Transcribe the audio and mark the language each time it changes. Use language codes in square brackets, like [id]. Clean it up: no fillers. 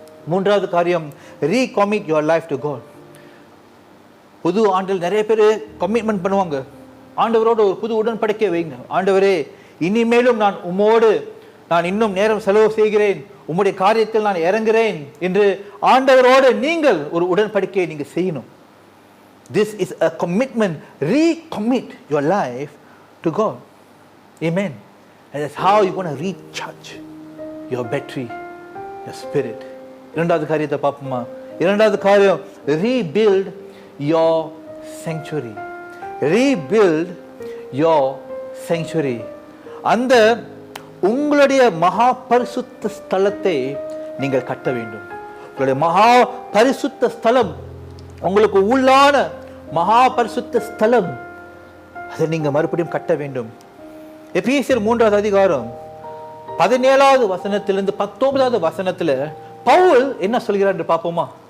[ta] மூன்றாவது காரியம், [en] recommit your life to God. [ta] புது ஆண்டில் நிறைய பேர் கமிட்மெண்ட் பண்ணுவாங்க. ஆண்டவரோட ஒரு புது உடன்படிக்கை வைங்க. ஆண்டவரே, இனிமேலும் நான் இன்னும் நேரம் செலவு செய்கிறேன், உம்முடைய காரியத்தில் நான் இறங்குகிறேன் என்று ஆண்டவரோடு நீங்கள் ஒரு உடன்படிக்கையை நீங்க செய்யணும். [en] This is a commitment. Recommit your life to God. Amen. And that's how you're going to recharge your battery, your spirit. [ta] இரண்டாவது காரியத்தை பார்ப்போமா? இரண்டாவது காரியம், [en] rebuild your sanctuary. Rebuild your sanctuary. [ta] அந்த உங்களுடைய மகா பரிசுத்த ஸ்தலத்தை நீங்கள் கட்ட வேண்டும். உங்களுடைய மகா பரிசுத்த ஸ்தலம், உங்களுக்கு உள்ளான மகா பரிசுத்த ஸ்தலம், அதை நீங்க மறுபடியும் கட்ட வேண்டும். எபேசியர் 3வது அதிகாரம் 17வது வசனத்திலிருந்து 19வது வசனத்துல பவுல் என்ன சொல்கிறார் என்று பார்ப்போமா?